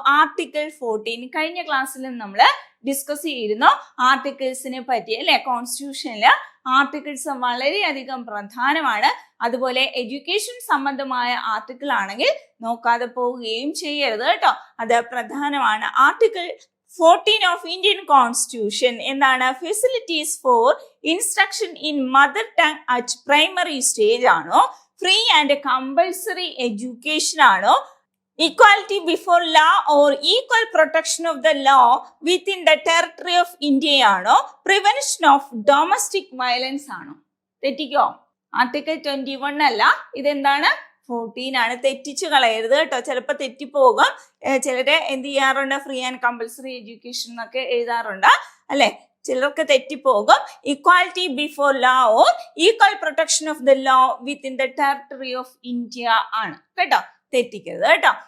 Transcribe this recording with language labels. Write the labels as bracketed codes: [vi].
[ml] Article 14 കഴിഞ്ഞ ക്ലാസ്സിൽ നമ്മൾ ഡിസ്കസ് ചെയ്തിരുന്നു ആർട്ടിക്കിൾസിനെ പറ്റി അല്ലെ. കോൺസ്റ്റിറ്റ്യൂഷനില് ആർട്ടിക്കിൾസ് വളരെയധികം പ്രധാനമാണ്. അതുപോലെ എഡ്യൂക്കേഷൻ സംബന്ധമായ ആർട്ടിക്കിൾ ആണെങ്കിൽ നോക്കാതെ പോവുകയും ചെയ്യരുത് കേട്ടോ, അത് പ്രധാനമാണ്. [en] Article 14 of Indian constitution എന്താണ്? Facilities for instruction in mother tongue at primary stage ആണോ, free and compulsory education ആണോ, equality before law or equal protection of the law within the territory of India ആണോ, prevention of domestic violence ആണോ? [ml] തെറ്റിക്കോ? Article 21 അല്ല, ഇതെന്താണ്? 14 ആണ്. തെറ്റിച്ചു കളയരുത് കേട്ടോ, ചിലപ്പോൾ തെറ്റിപ്പോകും. ചിലര് എന്ത് ചെയ്യാറുണ്ട്? [en] free and compulsory education [ml] എന്നൊക്കെ എഴുതാറുണ്ട് അല്ലെ, ചിലർക്ക് തെറ്റിപ്പോകും. [en] equality before law or equal protection of the law within the territory of India [ml] ആണ് കേട്ടോ, തെറ്റിക്കരുത് കേട്ടോ.